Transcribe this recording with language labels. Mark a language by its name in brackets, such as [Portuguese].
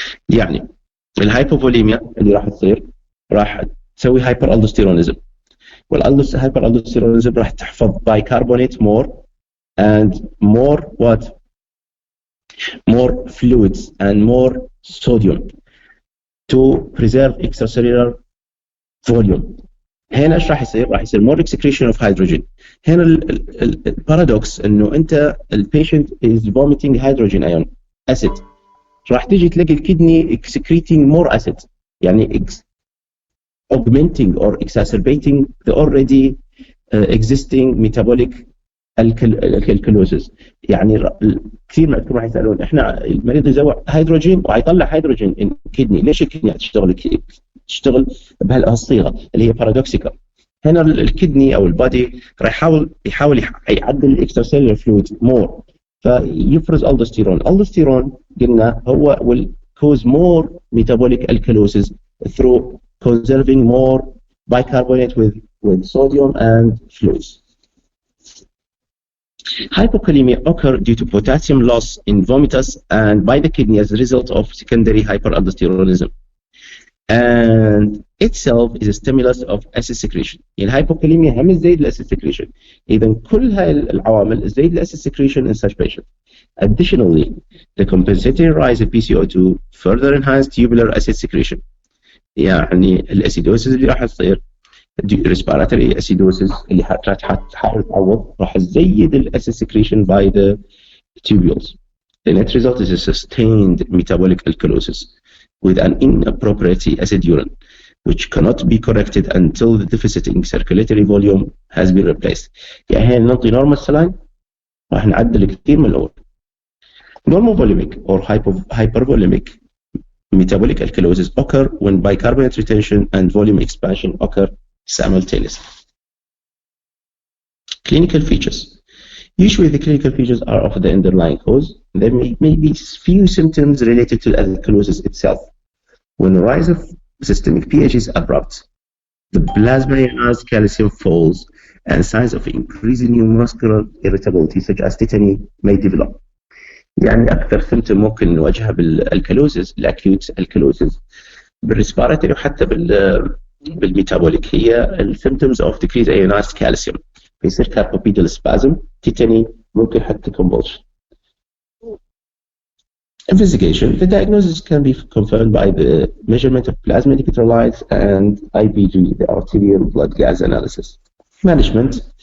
[Arabic] يعني الهايبوفوليميا اللي راح تصير راح تسوي [English] hyperaldosteronism والhyperaldosteronism [Arabic] راح تحفظ [English] bicarbonate more and more fluids and more sodium to preserve extracellular volume. [Arabic] هنا ايش راح يصير؟ راح يصير [English] more excretion of hydrogen. [Arabic] هنا البارادوكس انه انت البيشنت [English] is vomiting hydrogen ion acid [Arabic] راح تيجي تلاقي الكدني [English] excreting more acid يعني augmenting or exacerbating the already existing metabolic alkalosis. [Arabic] يعني كثير من عندكم راح يسالون احنا المريض يزوع هيدروجين ويطلع هيدروجين [English] in kidney [Arabic] ليش الكدني تشتغل بهالصيغه اللي هي بارادوكسيكال. هنا الكدني او البادي راح يحاول يعدل الاكسترا فلويد مور فيفرز الدوستيرون قلنا هو [English] will cause more metabolic alkalosis through conserving more bicarbonate with sodium and fluids. Hypokalemia occur due to potassium loss in vomitus and by the kidney as a result of secondary hyperaldosteronism. And itself is a stimulus of acid secretion. [Arabic] الهايبوكاليميا هم تزيد الacid secretion. إذا كل هاي العوامل تزيد الacid secretion [English] in such patients. Additionally, the compensatory rise of PCO2 further enhance tubular acid secretion. [Arabic] يعني الاسيدوسيس اللي راح تصير respiratory acidosis اللي حتحاول تعوض راح تزيد الacid secretion [English] by the tubules. The net result is a sustained metabolic alkalosis with an inappropriate acid urine, which cannot be corrected until the deficit in circulatory volume has been replaced. [Arabic] يعني هنا نعطي normal saline راح نعدل كثير من الأول. [English] Normovolemic or hypervolemic metabolic alkalosis occur when bicarbonate retention and volume expansion occur simultaneously. Clinical features. Usually the clinical features are of the underlying cause. There may be few symptoms related to alkalosis itself. When the rise of systemic pH is abrupt, the plasma ionized calcium falls, and signs of increasing neuromuscular irritability such as tetany may develop. [Arabic] يعني أكثر symptom ممكن نواجهها بالالكالوزيس الأكيوت الكالوزيس بالريسبيراتوري وحتى بالميتابوليك هي الsymptoms of decreased ionized calcium. بيصير [English] carpopedal spasm, tetany, [Arabic] ممكن حتى [English] convulsion. Investigation. The diagnosis can be confirmed by the measurement of plasma electrolytes and IBG, the arterial blood gas analysis. Management.